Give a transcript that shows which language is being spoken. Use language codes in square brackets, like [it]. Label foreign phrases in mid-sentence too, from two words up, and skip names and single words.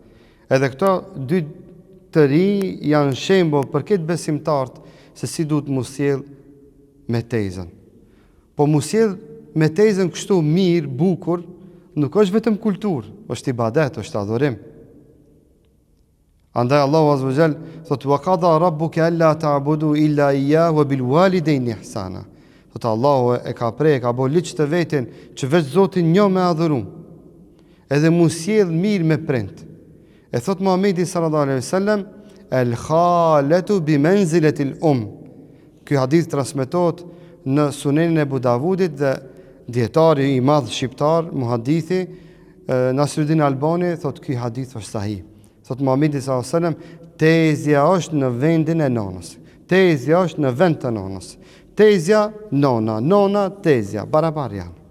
[sq] Edhe këto dy të ri janë shembull për këtë besimtarët se si duhet mu sjell me tezën. Po mu sjell me tezën kështu mirë, bukur, nuk është vetëm kulturë, është ibadet, është adhurim. [ar] Andaj Allahu عز وجل thot وقضى ربك ألا تعبدوا إلا إياه وبالوالدين إحسانا. [sq] Thot Allahu e ka bo liç të vetin që veç Zotin një me adhurum. Edhe mu sjell mirë me prind. E thot Muhamedi [ar] صلى الله عليه وسلم الخالة بمنزلة ال [sq] Ky hadith transmetohet në Sunenin e Abu Davudit dhe dietari i madh shqiptar, muhadithi Nasruddin Albani thot ky hadith është sahih. Thot Muhamedi [ar] صلى الله عليه وسلم, [sq] tezja është në vendin e nonës. Tezja është në vend të nonës. Tezja nona, nona tezja, barabar janë.